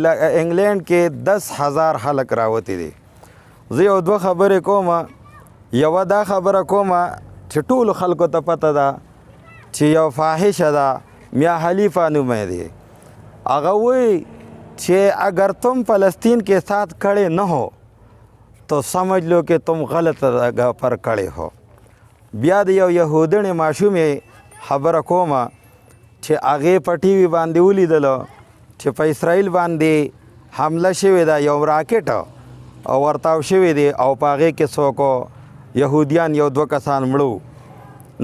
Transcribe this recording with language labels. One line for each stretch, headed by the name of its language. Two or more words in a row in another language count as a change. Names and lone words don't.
Pashto: لکه انګلینډ کې 10,000 خلک راوتي دي. زه یو دوه خبرې کومه. یوه دا خبره کومه چې ټولو خلکو ته پته ده چې یو فاحشه ده میاں خلیفہ نومه دی. هغه وایي چې
Urdu: اگر تم فلسطین کے ساتھ کھڑے نہ ہو تو سمجھ لو کہ تم غلط جگہ پر کھڑے ہو.
Pashto: بیا د یو یهودنې ماشومې خبره کومه چې هغې په ټي وي باندې ولیدله چې په اسرائیل باندې حمله شوې ده یو راکټ او ورتاو شوی دی او په هغې کې څوک یهودیان یو دوه کسان مړه.